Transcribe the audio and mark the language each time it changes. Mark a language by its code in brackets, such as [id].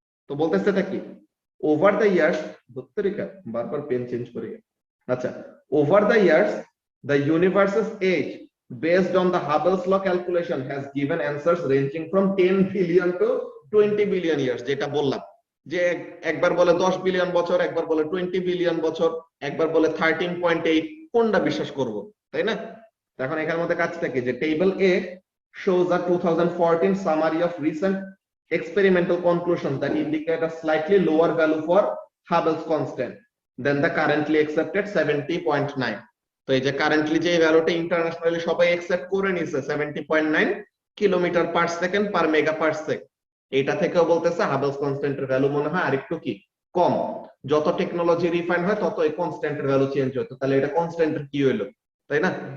[bn] তো বলতেছে এটা কি, [en] over the years, [bn] তরিকা বারবার পেন চেঞ্জ করে, আচ্ছা, [en] Over the years the universes age based on the Hubble's law calculation has given answers ranging from 10 billion to 20 billion years। [bn] যেটা বললাম যে একবার বলে 10 বিলিয়ন বছর, একবার বলে 20 বিলিয়ন বছর, একবার বলে 13.8, কোনটা বিশ্বাস করব, তাই না? এখন এখানের মধ্যে কাজটা কি, যে [en] Table A shows a 2014 summary of recent experimental conclusions that indicate a slightly lower value for Hubble's constant, then the currently accepted 70.9। [bn] তো এই যে কারেন্টলি যে ভ্যালুটা ইন্টারন্যাশনালি সবাই অ্যাকসেপ্ট করে নিছে 70.9 কিলোমিটার পার সেকেন্ড পার মেগা পার সেকেন্ড, এটা থেকেও বলতেছে হাবেলস কনস্ট্যান্টের ভ্যালু মনে হয় আরেকটু কি কম। যত টেকনোলজি রিফাইন হয় তত এই কনস্ট্যান্টের ভ্যালু চেঞ্জ হতো, তাহলে এটা কনস্ট্যান্টের কি হইলো, তাই না?